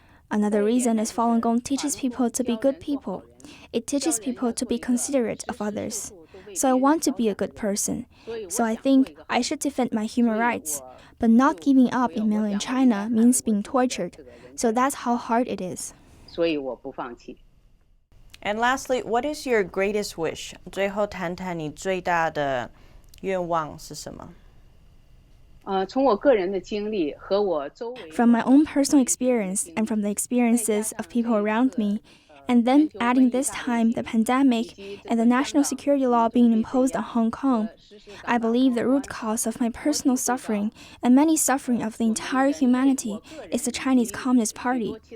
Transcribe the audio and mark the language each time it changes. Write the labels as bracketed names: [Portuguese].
[English] Another reason is Falun Gong teaches people to be good people. It teaches people to be considerate of others. So I want to be a good person. So I think I should defend my human rights. But not giving up in mainland China means being tortured. So that's how hard it is. And lastly, what is your greatest wish? [Chinese] 最后谈谈你最大的愿望是什么？ [English] From my own personal experience and from the experiences of people around me, and then adding this time the pandemic and the national security law being imposed on Hong Kong, I believe the root cause of my personal suffering and many suffering of the entire humanity is the Chinese Communist Party.